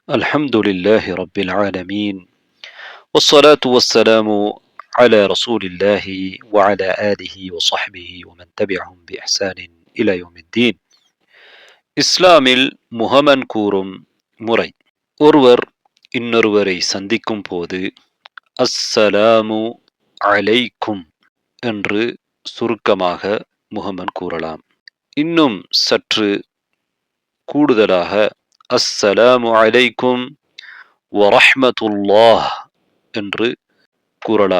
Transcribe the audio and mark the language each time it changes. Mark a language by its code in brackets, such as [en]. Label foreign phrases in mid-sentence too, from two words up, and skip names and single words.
[ar] الحمد لله رب العالمين والصلاة والسلام على رسول الله وعلى آله وصحبه ومن تبعهم بإحسان إلى يوم الدين. [ta] இஸ்லாமில் முகமன் கூறும் முறை. ஒருவர் இன்னொருவரை சந்திக்கும் போது [ar] السلام عليكم [ta] என்று சுருக்கமாக முகமன் கூறலாம். இன்னும் சற்று கூடுதலாக [ar] السلام عليكم ورحمة الله [ta] என்று கூறலாம்.